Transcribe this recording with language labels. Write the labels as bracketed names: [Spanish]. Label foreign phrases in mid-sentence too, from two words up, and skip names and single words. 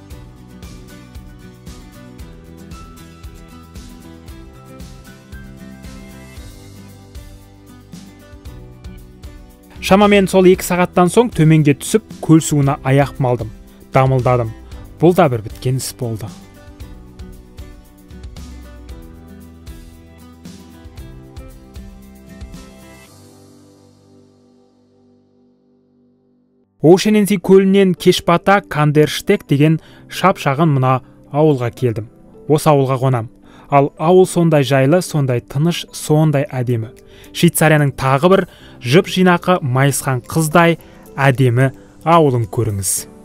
[Kazakh] Шамамен сол 2 сағаттан соң төменге түсіп, көл суына аяқ малдым, дамылдадым. Бұл да бір біткен іс болды. Ocean and Sea көлінен кеш бата Кандерштек деген шап-шағын мына ауылға келдім. Осы ауылға қонам. Ал ауыл сондай жайлы, сондай тыныш, сондай әдемі. Швейцарияның тағы бір жып-жинақы майысқан қыздай әдемі ауылын көріңіз.